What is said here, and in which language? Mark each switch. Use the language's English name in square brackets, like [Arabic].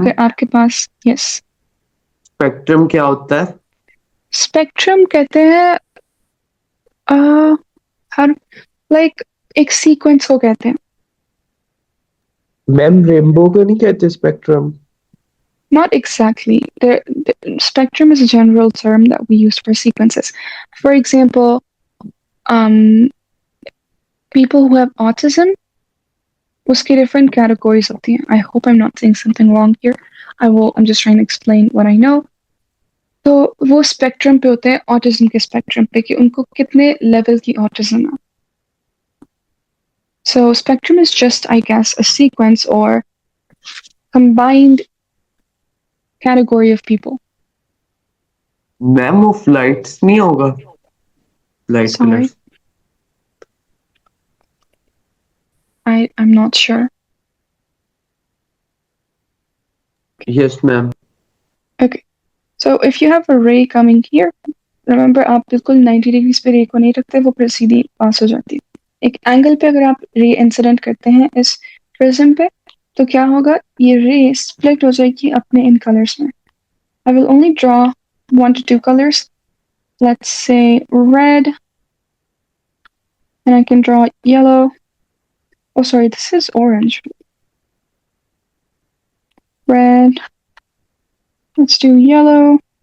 [Hindi] अगर आपके पास, yes. Spectrum क्या होता है? स्पेक्ट्रम कहते हैं हर like एक सीक्वेंस को कहते हैं. मैम रेनबो को नहीं कहते spectrum? [English] Not exactly. The spectrum is a general term that we use for sequences. For example, people who have autism, [Hindi] उसकी different categories होती हैं. [English] I hope I'm not saying something wrong here. I'm just trying to explain what I know. [Hindi] तो वो spectrum पे होते हैं autism के spectrum पे कि उनको कितने लेवल की ऑटिज्म है. [English] So spectrum is just, I guess, a sequence or combined category of people. [Hindi] Ma'am वो फ्लाइट्स नहीं होगा, light [English] Sorry, colours? I'm not sure. Yes ma'am. Okay. [Hindi] So if you have a ray coming here, remember आप बिल्कुल 90 degrees पे रे को नहीं रखते, वो फिर सीधी पास हो जाती है. एक एंगल पे अगर आप रे इंसिडेंट करते हैं इस प्रिज्म पे, तो क्या होगा, ये रे स्प्लिट हो जाएगी अपने इन कलर्स में. [English] I will only draw 1 to 2 colors. Let's say red, and I can draw yellow. Oh, sorry, this is orange. Red. Let's do yellow.